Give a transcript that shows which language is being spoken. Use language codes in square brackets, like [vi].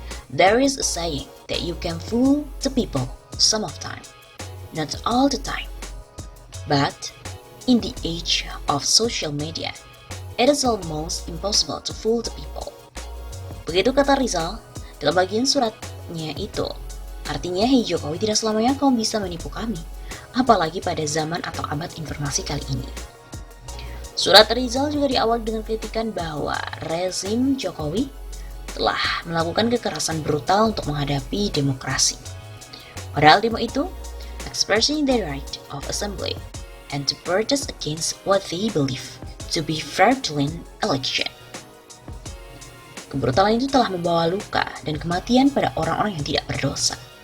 [en] There is a saying that you can fool the people some of time, not all the time. But in the age of social media, it is almost impossible to fool the people. [id] Begitu kata Rizal dalam bagian suratnya itu. Artinya, hei Jokowi, tidak selamanya kau bisa menipu kami, apalagi pada zaman atau abad informasi kali ini. Surat Rizal juga diawali dengan kritikan bahwa rezim Jokowi telah melakukan kekerasan brutal untuk menghadapi demokrasi. Padahal demo itu, [en] expressing their right of assembly and to protest against what they believe to be fraudulent election. [id] Kebrutalan itu telah membawa luka dan kematian pada orang-orang yang tidak berdosa.